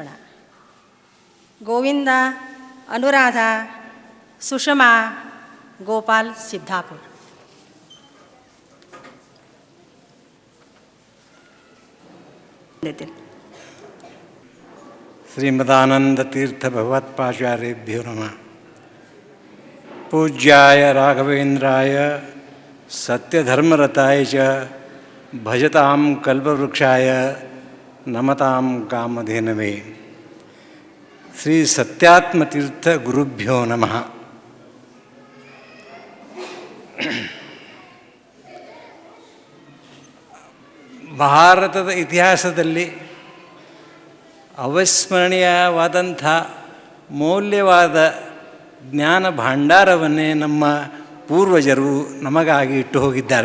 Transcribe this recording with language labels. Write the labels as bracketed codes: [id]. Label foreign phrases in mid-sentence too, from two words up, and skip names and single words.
[kn] ಗೋವಿಂದ, ಅನುರಾಧ, ಸುಷಮಾ, ಗೋಪಾಲ್, ಸಿದ್ದಾಪುರ. [sa] ಶ್ರೀಮದಾನಂದ ತೀರ್ಥ ಭಗವತ್ಪಾಚಾರ್ಯೇಭ್ಯೋ ನಮಃ. पूज्याय राघवेंद्राय सत्यधर्मरताय च भजतां कल्पवृक्षाय नमतां कामधेनवे. श्री सत्यात्मतीर्थ गुरुभ्यो नमः. [kn] ಭಾರತದ ಇತಿಹಾಸದಲ್ಲಿ ಅವಿಸ್ಮರಣೀಯವಾದಂಥ ಮೌಲ್ಯವಾದ ಜ್ಞಾನ ಭಂಡಾರವನ್ನೇ ನಮ್ಮ ಪೂರ್ವಜರು ನಮಗಾಗಿ ಇಟ್ಟು ಹೋಗಿದ್ದಾರೆ.